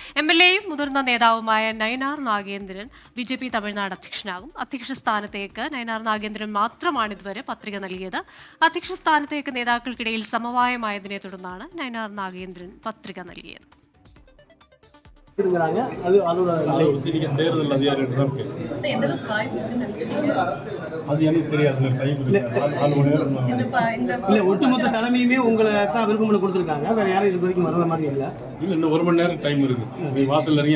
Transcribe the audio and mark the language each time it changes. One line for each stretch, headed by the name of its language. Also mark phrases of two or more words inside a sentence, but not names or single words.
Malayalam: MLA-യും മുതിർന്ന നേതാവുമായ നയനാർ നാഗേന്ദ്രൻ BJP തമിഴ്നാട് അധ്യക്ഷനാകും. അധ്യക്ഷ സ്ഥാനത്തേക്ക് നയനാർ നാഗേന്ദ്രൻ മാത്രമാണ് ഇതുവരെ പത്രിക നൽകിയത്. അധ്യക്ഷ സ്ഥാനത്തേക്ക് നേതാക്കൾക്കിടയിൽ സമവായമായതിനെ തുടർന്നാണ് നയനാർ നാഗേന്ദ്രൻ പത്രിക നൽകിയത്.
Tamil: ஒட்டுமொத்த தலைமையுமே உங்களை தான் விருப்பம் கொடுத்துருக்காங்க. வேற யாரும் இது வரைக்கும் வர்ற மாதிரி இல்லை. இன்னும் 1 மணி நேரம் டைம் இருக்கு. வாசல் இறங்கி